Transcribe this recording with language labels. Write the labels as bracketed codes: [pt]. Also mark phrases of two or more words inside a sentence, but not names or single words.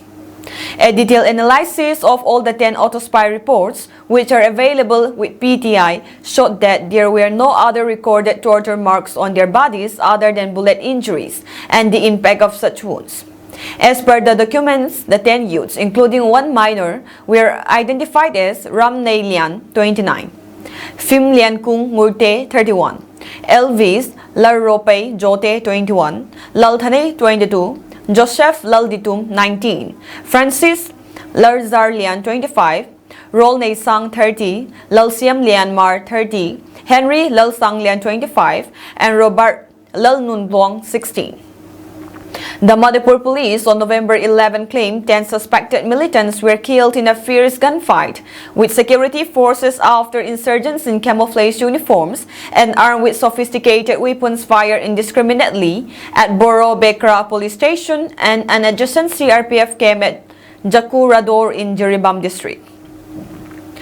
[en] A detailed analysis of all the 10 autospy reports, which are available with PTI, showed that there were no other recorded torture marks on their bodies other than bullet injuries and the impact of such wounds. As per the documents, the 10 youths, including 1 minor, were identified as Ram Nay Lian, 29, Phim Lian Kung Murte, 31, Elvis Larrope Jote, 21, Lalthane, 22, Joseph Lalditum, 19, Francis Larzar Lian, 25, Rol Nay Sang, 30, Lalsiam Lian Mar, 30, Henry Lalsang Lian, 25, and Robert Lalnun Bluong, 16. The Manipur police on November 11 claimed 10 suspected militants were killed in a fierce gunfight with security forces after insurgents in camouflage uniforms and armed with sophisticated weapons fired indiscriminately at Boro Bekra police station and an adjacent CRPF camp at Jakurador in Jiribam district.